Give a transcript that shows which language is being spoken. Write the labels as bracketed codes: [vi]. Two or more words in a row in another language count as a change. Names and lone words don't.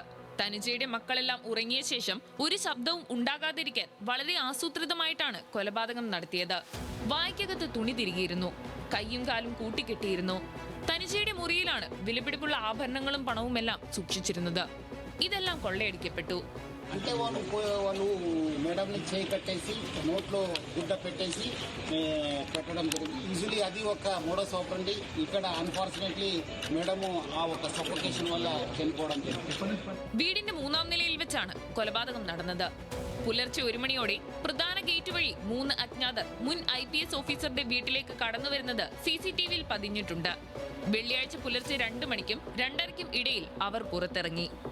[ml] തനുജയുടെ മക്കളെല്ലാം ഉറങ്ങിയ ശേഷം ഒരു ശബ്ദവും ഉണ്ടാകാതിരിക്കാൻ വളരെ ആസൂത്രിതമായിട്ടാണ് കൊലപാതകം നടത്തിയത്. വായ്ക്കകത്ത് തുണി തിരികിയിരുന്നു, കൈയും കാലും കൂട്ടിക്കെട്ടിയിരുന്നു. തനുജയുടെ മുറിയിലാണ് വിലപിടിപ്പുള്ള ആഭരണങ്ങളും പണവുമെല്ലാം സൂക്ഷിച്ചിരുന്നത്. ഇതെല്ലാം കൊള്ളയടിക്കപ്പെട്ടു. [te] అంటే వాళ్ళు మేడంని చేయి కట్టేసి నోట్లో గుడ్డ పెట్టేసి పెట్టడం జరిగింది. యూజువలీ అది ఒక [en] modus operandi. [te] ఇక్కడ అన్ఫార్చునేట్లీ మేడము ఆ ఒక సఫోకేషన్ వల్ల చనిపోవడం జరిగింది. [ml] വീടിന്റെ 3ാം നിലയിൽ വെച്ചാണ് കൊലപാതകം നടന്നത്. പുലർച്ചെ 1 മണിയോടെ പ്രധാന ഗേറ്റ് വഴി 3 അജ്ഞാതർ മുൻ IPS ഓഫീസറുടെ വീട്ടിലേക്ക് കടന്നു വരുന്നത് CCTVയിൽ പതിഞ്ഞിട്ടുണ്ട്. വെള്ളിയാഴ്ച പുലർച്ചെ 2 മണിക്കും 2:30ക്കും ഇടയിൽ അവർ പുറത്തിറങ്ങി.